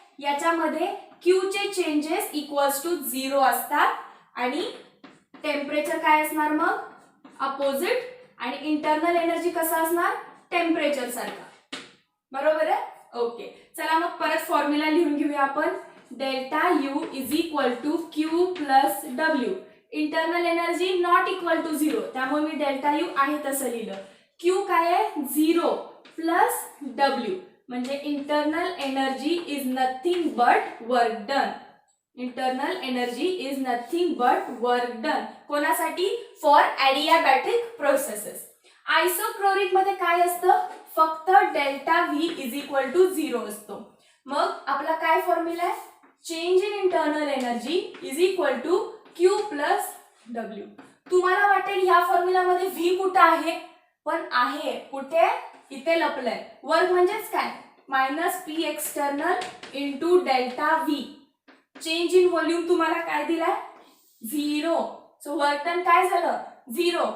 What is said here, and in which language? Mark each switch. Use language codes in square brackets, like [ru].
[mr] याच्यामध्ये Q चे changes equals to 0 असतात, आणि टेम्परेचर काय असणार मग? अपोजिट, आणि इंटरनल एनर्जी कसं असणार? टेम्परेचर सारखा. बरोबर आहे? ओके, चला मग परत फॉर्म्युला लिहून घेऊया आपण. [en] Delta U is equal to Q plus W. Internal energy not equal to 0, [mr] त्यामुळे मी डेल्टा यू आहे तसं लिहिलं. क्यू काय आहे? [en] 0 plus W, म्हणजे internal energy is nothing but work done. Internal energy is nothing but work done. [mr] कोणासाठी? [en] For adiabatic processes. [mr] आयसोक्लोरिक मध्ये काय असतं? [en] फक्त delta V is equal to 0 असतो. [mr] मग आपला काय फॉर्म्युला आहे? [en] Change in internal energy is equal to Q plus W. [mr] तुम्हाला वाटेल ह्या फॉर्म्युलामध्ये व्ही कुठं आहे? पण आहे. कुठे? इथे लपलंय. वर्क म्हणजेच काय? [en] Minus P external into delta V. [mr] Change in volume तुम्हाला काय दिलाय? 0. [en] so work done [mr] काय झालं? 0.